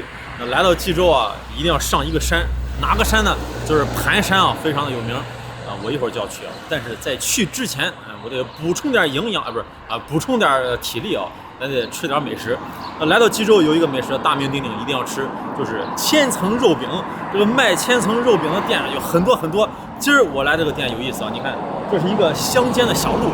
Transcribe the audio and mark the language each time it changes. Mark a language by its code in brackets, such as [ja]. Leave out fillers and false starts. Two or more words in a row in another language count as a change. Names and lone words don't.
[zh] 来到蓟州啊，一定要上一个山，哪个山呢？就是盘山啊，非常的有名啊。我一会儿就要去啊，但是在去之前，我得補充點營養啊，不是啊，補充點體力啊，咱得吃點美食。來到蓟州有一個美食大名鼎鼎，一定要吃，就是千層肉餅。這個賣千層肉餅的店有很多很多。今兒我來這個店有意思啊，你看，這是一個鄉間的小路。